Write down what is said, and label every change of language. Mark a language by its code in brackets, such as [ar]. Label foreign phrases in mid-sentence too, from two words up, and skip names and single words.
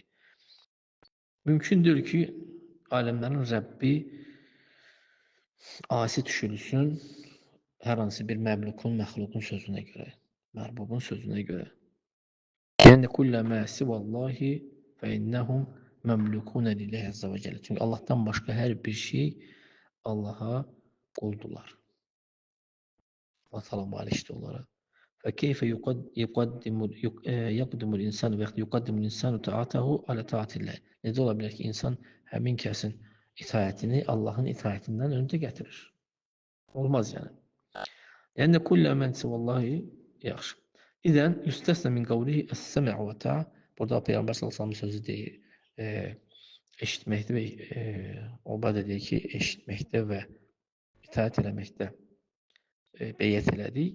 [az] Mümkündür ki, aləmlərin Rəbbi asi düşülsün hər hansı bir məmlukun, məxluqun sözünə görə, mərbubun sözünə görə. [ar] Yəni, كل ما سوى الله فإنهم مملوكون لله عز وجل. [az] Çünki Allahdan başqa hər bir şey Allaha quldular. Allah təala malikdir onlara. [ar] فكيف يقدم الإنسان ويقدم الإنسان طاعته على طاعة الله. [az] Necə ola bilər ki, insan həmin kəsin itaətini Allahın itaətindən öndə gətirir? Olmaz yəni. [ar] Yəni كل من سوى الله yaxşı. إذن يستثنى من قوله السمع والطاعة. [az] Burada Peyğəmbər [ar] صلى الله عليه وسلم [az] sözü deyir, eşitməkdə və Ubadə deyir ki, eşitməkdə və itaət eləməkdə beyyət elədik.